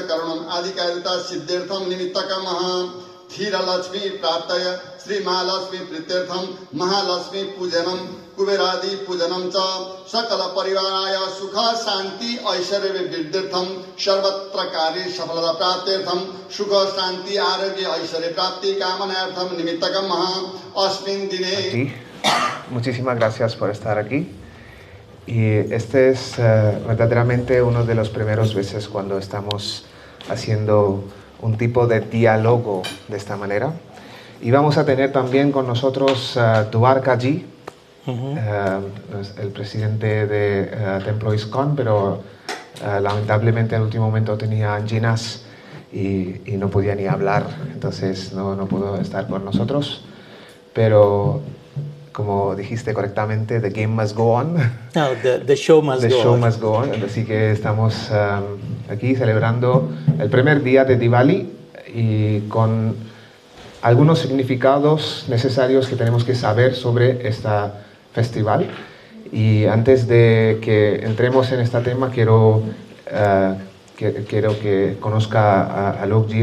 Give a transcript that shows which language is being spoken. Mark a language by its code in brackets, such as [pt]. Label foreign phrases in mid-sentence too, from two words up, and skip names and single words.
[sa] Karunam Adhikarita Siddhirtham Nimittakam Thira Lakshmi Praptaya Sri Mahalakshmi Pritirtham Mahalakshmi Pujanam Kuberadi Pujanam Cha Sakala Parivaraya Sukha Santi Aishwarya Viddhirtham Sharvatra Kari Safalata Praptirtham Sukha Santi Aragya Aishwarya Prapti Kamanartham Nimittakam Asmin Dine. [es] Muchísimas gracias por estar aquí. Y este es verdaderamente uno de los primeros veces cuando estamos haciendo un tipo de diálogo de esta manera. Y vamos a tener también con nosotros Dwarkaji, el presidente de Templo ISKCON, pero lamentablemente en el último momento tenía anginas y no podía ni hablar, entonces no pudo estar con nosotros. Pero como dijiste correctamente, [en] the game must go on. No, the show must The go show on. must go on. [es] Así que estamos aquí celebrando el primer día de Diwali y con algunos significados necesarios que tenemos que saber sobre este festival. Y antes de que entremos en este tema, quiero que conozca a Alokji.